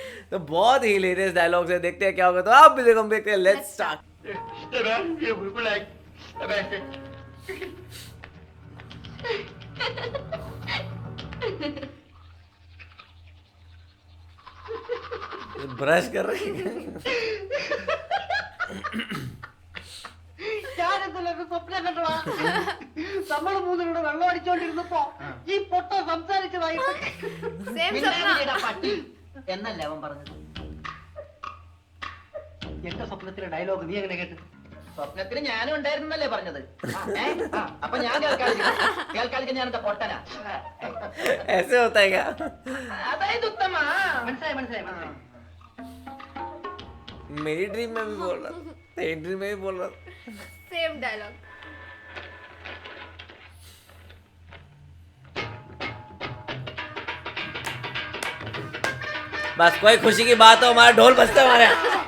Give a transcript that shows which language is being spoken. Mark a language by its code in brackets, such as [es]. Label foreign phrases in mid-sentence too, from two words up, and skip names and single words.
[hi] तो बहुत ही [en] hilarious dialogues [hi] है, देखते हैं क्या होगा। तो आप भी देखो, हम देखते हैं। [en] let's start. [hi] ब्रश कर रही है। [ml] ഞാനെന്തെല്ലാം സ്വപ്നം കണ്ടോളാ നമ്മൾ മൂന്നിലൂടെ വെള്ളം അടിച്ചോണ്ടിരുന്നപ്പോ ഈ പൊട്ട സംസാരിച്ചതായിട്ട് [hi] सेम सपना। [ml] പട്ടി എന്നല്ല അവൻ പറഞ്ഞത്. എന്റെ സ്വപ്നത്തിലെ ഡയലോഗ് നീ എങ്ങനെ കേട്ടു? സ്വപ്നത്തിന് ഞാനും ഉണ്ടായിരുന്നല്ലേ പറഞ്ഞത്. അപ്പൊ ഞാൻ കേൾക്കാതിരിക്കാൻ ഞാനെന്താ പൊട്ടനാ? [hi] ऐसे होता है क्या? [ml] അതായത് ഉത്തമ മനസ്സിലായി മനസ്സിലായി മനസ്സിലായി. [hi] मेरी ड्रीम में भी बोल रहा था, तेरी ड्रीम में भी बोल रहा था। [en] same dialogue. [hi] बस कोई खुशी की बात हो, हमारा ढोल बजता है हमारे यहाँ।